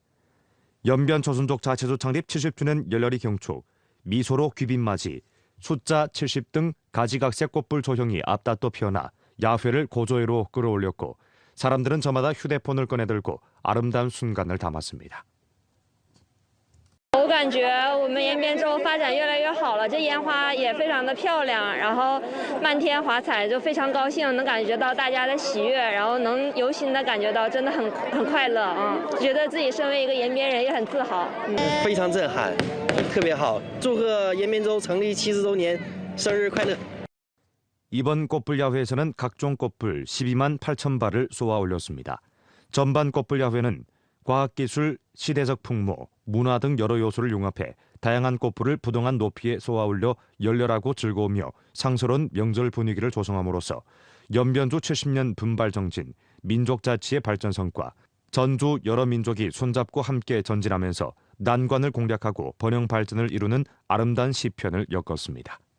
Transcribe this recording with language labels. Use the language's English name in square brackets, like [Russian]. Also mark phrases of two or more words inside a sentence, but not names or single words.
[Korean] 연변 조선족 자치구 창립 70주년 열렬히 경축, 미소로 귀빈맞이, 숫자 70 등 가지각색 꽃불 조형이 앞다퉈 피어나 야회를 고조회로 끌어올렸고 사람들은 저마다 휴대폰을 꺼내들고 아름다운 순간을 담았습니다. [Chinese] 我感感觉我们延边州发展越来越好了，这烟花也非常的漂亮，然后漫天华彩，就非常高兴，能感觉到大家的喜悦，然后能由心的感觉到真的很快乐啊，觉得自己身为一个延边人也很自豪。非常震撼，特别好，祝贺延边州成立70周年生日快乐。 [Korean] 이번 꽃불 야회에서는 각종 꽃불 12만 8천 발을 쏘아 올렸습니다. 전반 꽃불 야회는 과학기술, 시대적 풍모, 문화 등 여러 요소를 융합해 다양한 꽃불을 부동한 높이에 쏘아 올려 열렬하고 즐거우며 상스러운 명절 분위기를 조성함으로써 연변주 70년 분발 정진, 민족자치의 발전 성과, 전주 여러 민족이 손잡고 함께 전진하면서 난관을 공략하고 번영 발전을 이루는 아름다운 시편을 엮었습니다.